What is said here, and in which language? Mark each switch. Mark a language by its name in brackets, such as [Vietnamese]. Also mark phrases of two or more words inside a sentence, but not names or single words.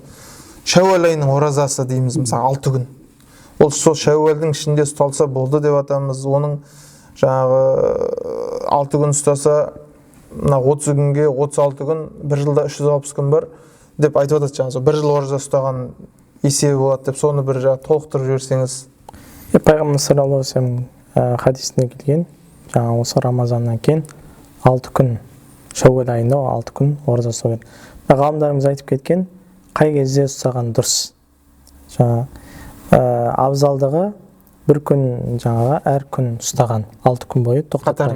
[Kazakh] Шәуәл айының оразасы дейміз, мысалы 6 күн. Ол сол шәуәлдің ішінде ұсталса болды деп атамыз. Оның жаңағы 6 күн ұстаса, 30 күнге 36 күн, бір жылда 360 күн бар деп айтып атады. Жаңағы бір жыл ораза ұстаған есебі болады деп, соны бір толықтырып жіберсеңіз. Пайғамбар [Arabic] صلى الله عليه وسلم [Kazakh] хадисінде келген, жаңа осы Рамазаннан кейін 6 күн, шәуәл айында 6 күн ораза ұстау керек. Ғалымдарымыз айтып кеткен, қай кезде ұстаған дұрыс. Абзалдығы бір күн жаңағы әр күн ұстаған 6 күн бойы тоқтатпай.